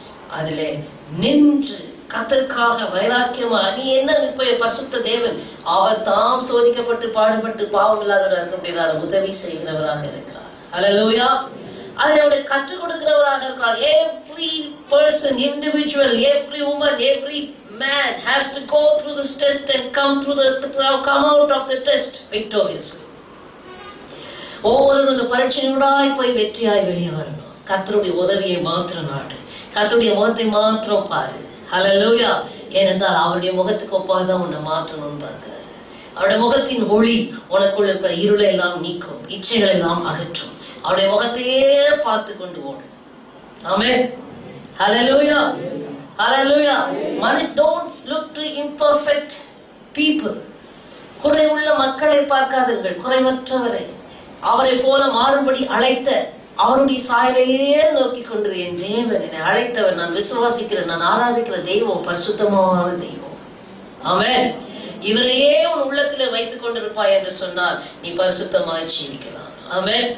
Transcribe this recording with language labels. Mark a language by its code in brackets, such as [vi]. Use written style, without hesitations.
[ta] அதிலே நின்று கர்த்தருக்காக வைராக்கியமா நீ என்ன நிற்ப? பரிசுத்த தேவன் அவர் தாம் சோதிக்கப்பட்டு பாடுபட்டு பாவம் இல்லாதவராக உதவி செய்கிறவராக இருக்கிறார். ஹல்லேலூயா. அதை கற்றுக் கொடுக்கிறவராக இருக்கிறார். [en] Every person, individual, every woman, every man has to go through this test and come out of the test victoriously. [ta] ஒவ்வொரு இந்த பரீட்சையோடாய் போய் வெற்றியாய் வெளியே வரணும். கர்த்தருடைய உதவியை மாத்திரம் நாடு, கர்த்தருடைய முகத்தை மாத்திரம் பாரு. ஹல்லேலூயா. ஏனென்றால் அவருடைய முகத்துக்கு ஒப்பாதான் உன்னை மாற்றணும்னு பார்க்கிறார். அவருடைய முகத்தின் ஒளி உனக்குள்ள இருக்கிற இருளை எல்லாம் நீக்கும், இச்சைகளை எல்லாம் அகற்றும். அவருடைய முகத்தையே பார்த்து கொண்டு ஓடும். ஆமென். ஹல்லேலூயா. ஹல்லேலூயா. [en] Don't look to imperfect people. [ta] குறைவுள்ள மக்களை பார்க்காதீர்கள், குறைவற்றவரை. அவரை போல மாறுபடி அழைத்த அவருடைய சாயலையே நோக்கி கொண்டு என் தேவன் என்னை அழைத்தவர், நான் விசுவாசிக்கிறேன், நான் ஆராதிக்கிற தெய்வம் பரிசுத்தமான தெய்வம். ஆமென். இவரையே உன் உள்ளத்திலே வைத்துக் கொண்டிருப்பாய் என்று சொன்னால் நீ பரிசுத்தமாய் ஜீவிக்கலாம். ஆமென்.